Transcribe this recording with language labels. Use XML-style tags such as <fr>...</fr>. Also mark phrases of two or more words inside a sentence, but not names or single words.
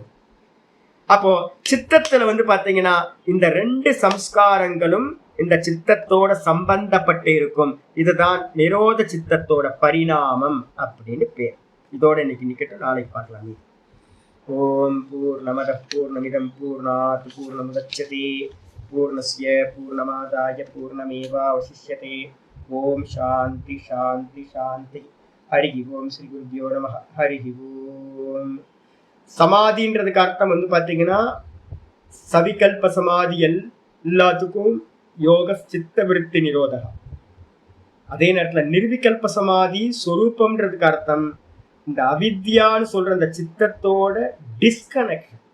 <ta>அப்போ சித்தத்துல வந்து பாத்தீங்கன்னா இந்த 2 சம்ஸ்காரங்களும் இந்த சித்தத்தோட சம்பந்தப்பட்டு இருக்கும். இதுதான் நிரோத சித்தத்தோட பரிணாமம் அப்படின்னு பேர். இதோட இன்னைக்கு நிக்கட்டும், நாளைக்கு பார்க்கலாம்.</ta> <sa>ओम् पूर्णमद पूर्णमिदम् पूर्णात् पूर्णमुदच्यते पूर्णस्य पूर्णमादाय पूर्णमेवावशिष्यते. ओम् शान्ति शान्ति शान्ति। हरि ओम्। श्री गुरुभ्यो नम. हरि ओम्.</sa> <ta>சமாதின்றதுக்கு அர்த்தம் வந்து பாத்தீங்கன்னா சவிகல்ப சமாதி எல்லாத்துக்கும்</ta> <sa>योग चित्त वृत्ति निरोधकम्.</sa> <ta>அதே நேரத்துல நிர்விகல்ப சமாதி சொரூபம்ன்றதுக்கு அர்த்தம் இந்த அவித்யான்னு சொல்ற அந்த சித்தத்தோட டிஸ்கனெக்ட்.</ta>